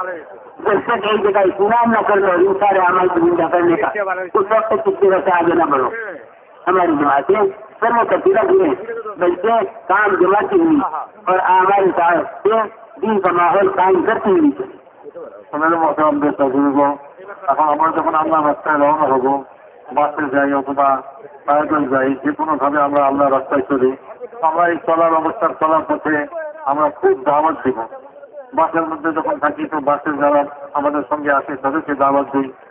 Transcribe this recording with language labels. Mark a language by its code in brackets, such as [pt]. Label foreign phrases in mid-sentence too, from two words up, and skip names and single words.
[ur] جب تک ایک جگہ اطمینان نہ کر لو ان سارے اعمال کو زندہ کرنے کا اس وقت تک کس جگہ سے آگے نہ بڑھو. ہماری جماعتیں سر میں تبدیلا ہوئے بلکہ کام جماعتی ہوئی اور اعمال سے دین کا ماحول قائم کرتی ہوئی. محترم بزرگوں [bn] এখন আমরা যখন আল্লাহ রাস্তায় রওনা হব বাসে যাই অথবা পায়দল যাই যে কোনোভাবে আমরা আল্লাহ রাস্তায় চলি আমরা এই চলার অবস্থার চলার পথে আমরা খুব দাওয়াত দিব. বাসের মধ্যে যখন থাকি তো বাসের যারা আমাদের সঙ্গে আসে তাদেরকে দাওয়াত দিই.